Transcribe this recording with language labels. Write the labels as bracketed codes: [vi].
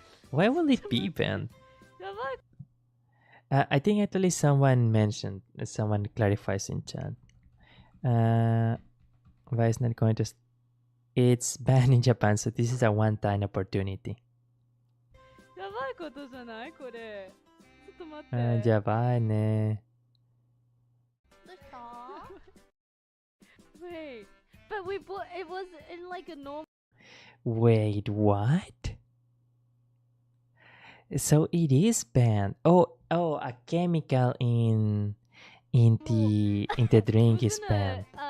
[en] Why will it be banned? [ja] やばい [en] I think actually someone clarifies in chat. Why is not going to? It's banned in Japan, so this is a one-time opportunity. [ja] やばいことじゃないこれちょっと待ってやばいね。どうした？ [en] Wait, but we bought it was in like a normal Wait, what? So it is banned. Oh, a chemical in the drink is banned.